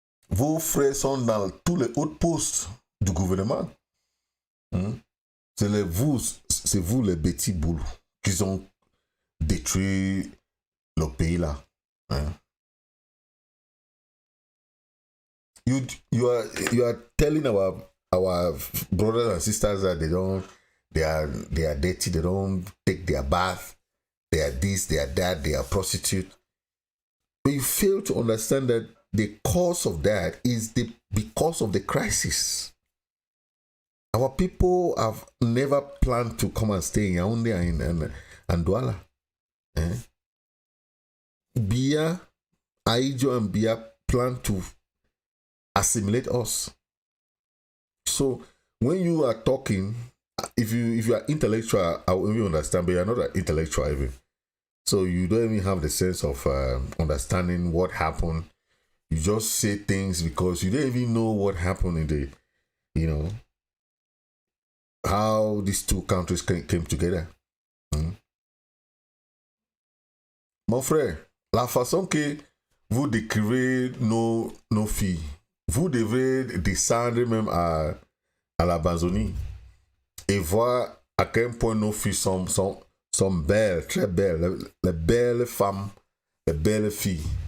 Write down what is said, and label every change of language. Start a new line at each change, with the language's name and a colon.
French: Vos frères sont dans tous les hauts postes du gouvernement. c'est vous les petits boules qui ont détruit le pays là. Hein?
English: You are telling our brothers and sisters that they are dirty, they don't take their bath, they are this, they are that, they are prostitute. But you fail to understand that the cause of that is because of the crisis. Our people have never planned to come and stay in Yaoundé and Douala. Eh? Bia, Aijo and Bia plan to assimilate us. So when you are talking, if you are intellectual, I will even understand, but you are not an intellectual even. So you don't even have the sense of understanding what happened. You just say things because you don't even know what happened in the, how these two countries came together.
French: Mon frère, la façon que vous décrivez nos filles, vous devez descendre même à l'Amazonie et voir à quel point nos filles sont belles, très belles, les belles femmes, les belles filles.